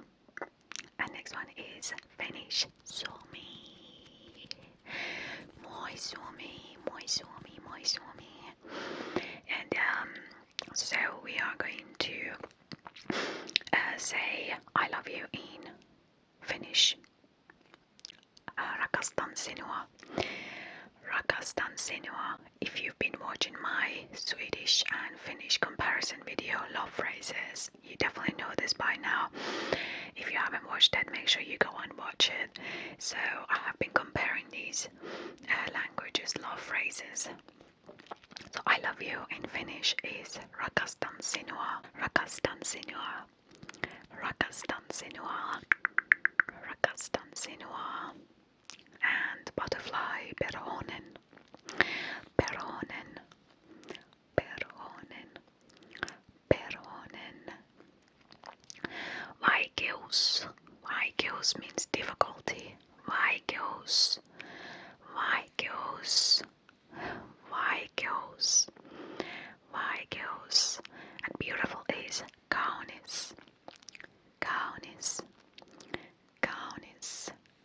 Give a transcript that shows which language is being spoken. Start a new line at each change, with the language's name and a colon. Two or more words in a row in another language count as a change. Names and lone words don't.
English: And next one is Finnish, Suomi.
Finnish: Moi Suomi, moi Suomi, moi Suomi.
English: And so we are going to say I love you in Finnish.
Finnish: Rakastan sinua. Rakastan sinua.
English: If you've been watching my Swedish and Finnish comparison video, love phrases, you definitely know this by now. If you haven't watched it, make sure you go and watch it. So I have been comparing these languages, love phrases. So I love you in Finnish is
Finnish: rakastan sinua, rakastan sinua, rakastan sinua, rakastan sinua.
English: And butterfly,
Finnish: perhonen, perhonen, perhonen, perhonen. Vaikeus, vaikeus
English: means difficulty.
Finnish: Vaikeus, vaikeus, vaikeus, vaikeus.
English: And beautiful is
Finnish: kaunis, kaunis, kaunis.